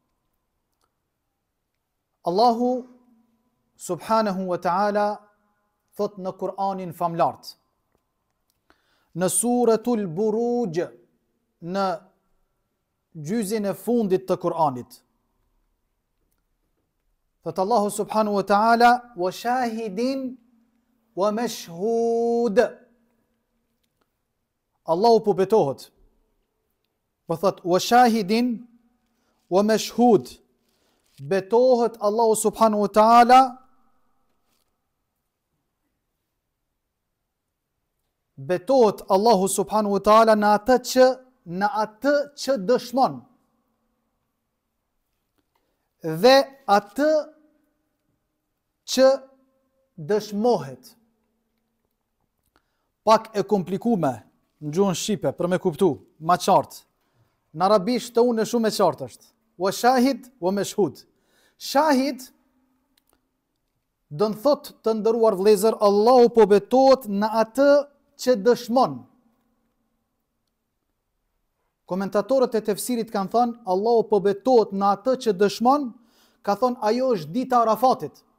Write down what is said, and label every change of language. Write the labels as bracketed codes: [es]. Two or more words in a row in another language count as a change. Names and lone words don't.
[sq] Allahu [ar] سبحانه وتعالى [sq] thot në Kur'anin famlart, në suratul Buruj, në gjyzin e fundit të Kur'anit, thot Allahu [ar] سبحانه وتعالى وشاهد ومشهود. [sq] Allahu po betohet, po thot [ar] وشاهد ومشهود, [sq] betohet Allahu [ar] سبحانه وتعالى [sq] betohet Allahu [ar] سبحانه وتعالى [sq] në atë që dëshmon dhe atë që dëshmohet. Pak e komplikume në gjuhën shqipe për me kuptu ma qartë. Në arabisht të unë shumë e qartë është. [ar] وشاهد ومشهود. [sq] Shahid do të thotë, të nderuar vëllezër, Allahu po betohet në atë që dëshmon. Komentatorët e tefsirit kanë thënë, Allahu po betohet në atë që dëshmon, ka thënë ajo është dita e Arafatit.